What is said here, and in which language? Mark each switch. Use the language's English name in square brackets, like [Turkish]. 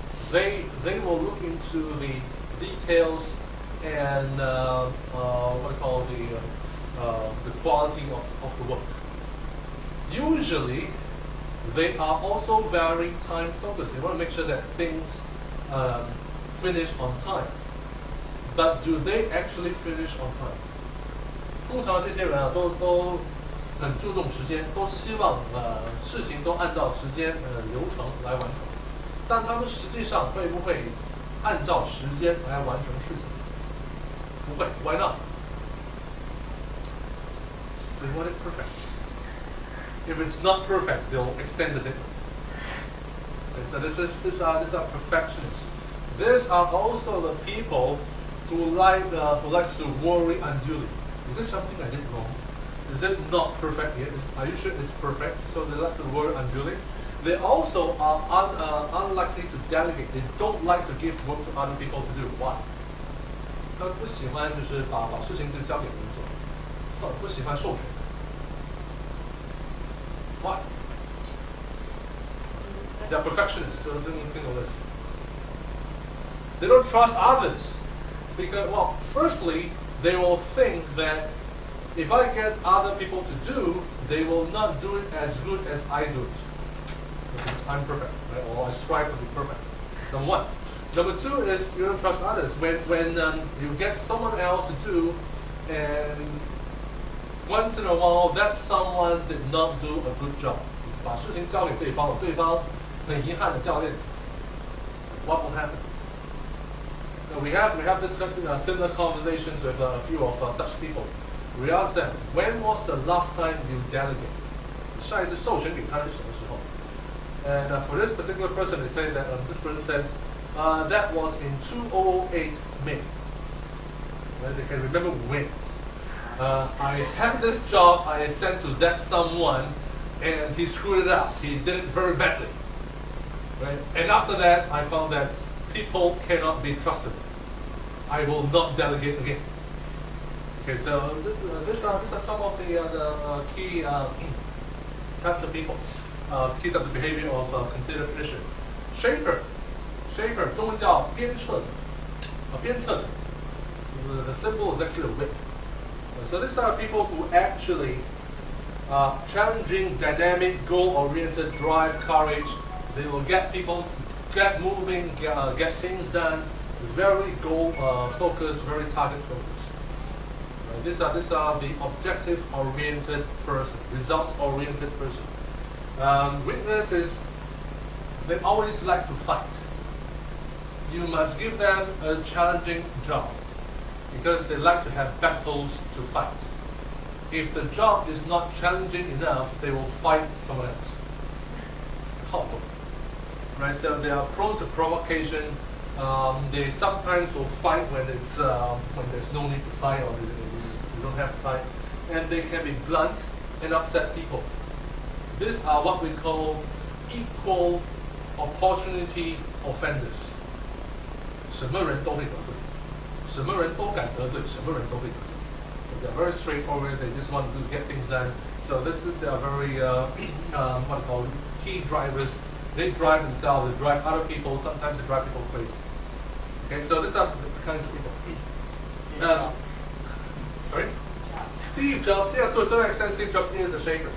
[English] They will look into the details and what we call the quality of the work. Usually, they are also very time focused. They want to make sure that things finish on time. But do they actually finish on time? [Chinese] 通常这些人啊，都很注重时间，都希望事情都按照时间流程来完成。但他们实际上会不会按照时间来完成事情。不会 ， [English] Why not? They want it perfect. If it's not perfect, they'll extend the deadline. Okay, so these are perfectionists. These are also the people who likes to worry unduly. Is this something I did wrong? Is it not perfect yet? Are you sure it's perfect? So they like to worry unduly. They also are unlikely to delegate. They don't like to give work to other people to do. Why? [Chinese] 他不喜欢就是把事情就交给别人做，不喜欢授权。 [English] Why? They're perfectionists, so don't even think of this. They don't trust others because, well, firstly, they will think that if I get other people to do, they will not do it as good as I do it. Because I'm perfect, right? Or I strive to be perfect. Number one. Number two is you don't trust others. When you get someone else to do, and once in a while that someone did not do a good job. [Chinese] 把事情交给对方了，对方很遗憾的掉链子。 [English] What will happen? We have this similar conversations with a few of such people. We ask them, when was the last time you delegated? [Chinese] 上一次授权给他是什么时候？ [English] And for this particular person, they say that this person said that was in 2008 May. Right? They can remember when. I had this job I sent to that someone, and he screwed it up. He did it very badly. Right? And after that, I found that people cannot be trusted. I will not delegate again. Okay, so these are some of the key types of people, key types of behavior of continuous vision. [Chinese] Shaper, 中文叫鞭策者，鞭策者。 [English] The symbol is actually a whip. So these are people who actually challenging, dynamic, goal-oriented, drive, courage. They will get people get moving, get things done. Very goal-focused, very target-focused. Right? These are the objective-oriented person, results-oriented person. Weakness is they always like to fight. You must give them a challenging job because they like to have battles to fight. If the job is not challenging enough, they will fight someone else. Right? So they are prone to provocation. They sometimes will fight when there's no need to fight or they don't have to fight, and they can be blunt and upset people. These are what we call equal opportunity offenders. [Chinese] 什么人都会得罪，什么人都敢得罪，什么人都会得罪。 [English] They're very straightforward. They just want to get things done. So they are very what I call key drivers. They drive themselves. They drive other people. Sometimes they drive people crazy. Okay, so these are the kinds of people. Sorry, Steve Jobs. Yeah, to a certain extent, Steve Jobs is a shaker.